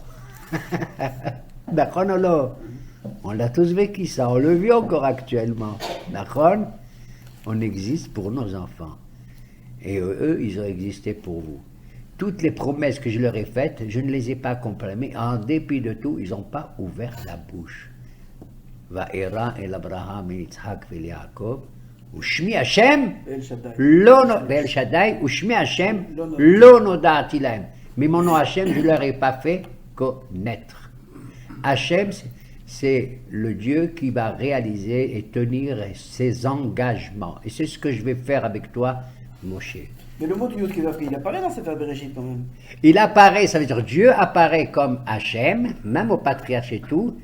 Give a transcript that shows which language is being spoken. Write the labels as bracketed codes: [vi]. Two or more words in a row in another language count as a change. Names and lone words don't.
[fr] D'accord, on l'a tous vécu ça, on le vit encore actuellement. D'accord ? On existe pour nos enfants. Et eux, ils ont existé pour vous. Toutes les promesses que je leur ai faites, je ne les ai pas accomplies. Mais en dépit de tout, ils n'ont pas ouvert la bouche. [he] וארא אל אברהם אל יצחק ואל יעקב. ושמי השם, אל שדי, ושמי השם, לא נודעתי להם. [fr] Mais mon nom Hashem, je ne leur ai pas fait connaître. Hashem, c'est le Dieu qui va réaliser et tenir ses engagements. Et c'est ce que je vais faire avec toi, Moshe. Mais le mot Yud Kevav, il apparaît dans Sefer Bereshit quand même. Il apparaît, ça veut dire Dieu apparaît comme Hashem, même au patriarche et tout.